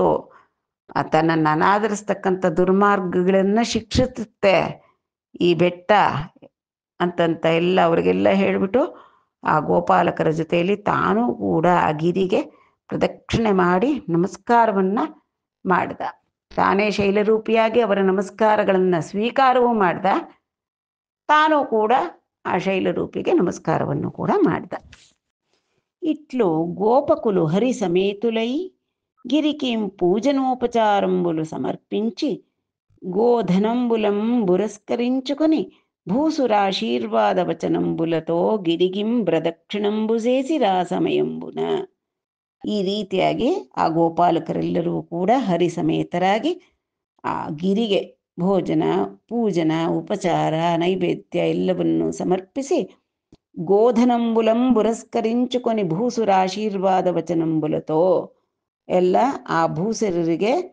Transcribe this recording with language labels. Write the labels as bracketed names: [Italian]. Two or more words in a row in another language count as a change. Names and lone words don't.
[Kannada] ತನ್ನನ್ನು ಅನಾದರಿಸ್ತಕ್ಕಂಥ ದುರ್ಮಾರ್ಗಗಳನ್ನು ಶಿಕ್ಷಿಸುತ್ತೆ ಈ ಬೆಟ್ಟ ಅಂತಂತ ಎಲ್ಲ ಅವರಿಗೆಲ್ಲ ಹೇಳಿಬಿಟ್ಟು ಆ ಗೋಪಾಲಕರ ಜೊತೆಯಲ್ಲಿ ತಾನೂ ಕೂಡ ಆ ಗಿರಿಗೆ ಪ್ರದಕ್ಷಿಣೆ ಮಾಡಿ ನಮಸ್ಕಾರವನ್ನು ಮಾಡ್ದ. ತಾನೇ ಶೈಲರೂಪಿಯಾಗಿ ಅವರ ನಮಸ್ಕಾರಗಳನ್ನು ಸ್ವೀಕಾರವೂ ಮಾಡ್ದ, ತಾನೂ ಕೂಡ ಆ ಶೈಲರೂಪಿಗೆ ನಮಸ್ಕಾರವನ್ನು ಕೂಡ ಮಾಡ್ದ. [Telugu] ఇట్లు గోపకులు హరి సమేతులై గిరికిం పూజనోపచారంబులు సమర్పించి గోధనంబులం బురస్కరించుకొని భూసురాశీర్వాద వచనంబులతో గిరిగిం ప్రదక్షిణంబు చేసి రా సమయంబున. [Kannada] ಈ ರೀತಿಯಾಗಿ ಆ ಗೋಪಾಲಕರೆಲ್ಲರೂ ಕೂಡ ಹರಿಸಮೇತರಾಗಿ ಆ ಗಿರಿಗೆ ಭೋಜನ, ಪೂಜನ, ಉಪಚಾರ, ನೈವೇದ್ಯ ಎಲ್ಲವನ್ನು ಸಮರ್ಪಿಸಿ [Telugu] గోధనంబులం పురస్కరించుకొని భూసురాశీర్వాద వచనంబులతో [Kannada] ಎಲ್ಲ ಆ ಭೂಸುರರಿಗೆ